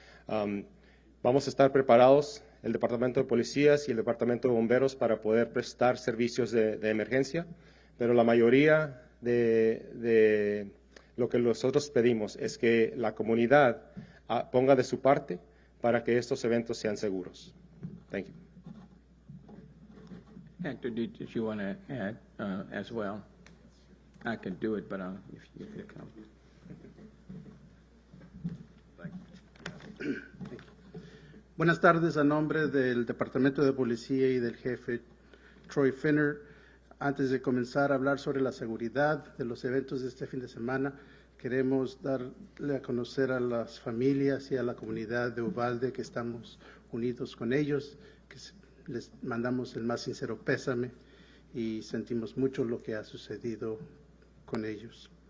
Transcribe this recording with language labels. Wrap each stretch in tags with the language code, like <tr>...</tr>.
<es>Vamos a estar preparados, el Departamento de Policías y el Departamento de Bomberos, para poder prestar servicios de emergencia, pero la mayoría de lo que nosotros pedimos es que la comunidad ponga de su parte para que estos eventos sean seguros.</es> <en>Thank you. Hector, did you want to add as well? I could do it, but if you could come.</en> <es>Buenas tardes, a nombre del Departamento de Policía y del jefe Troy Finner. Antes de comenzar a hablar sobre la seguridad de los eventos de este fin de semana, queremos darle a conocer a las familias y a la comunidad de Uvalde que estamos unidos con ellos, que les mandamos el más sincero pésame y sentimos mucho lo que ha sucedido con ellos.</es>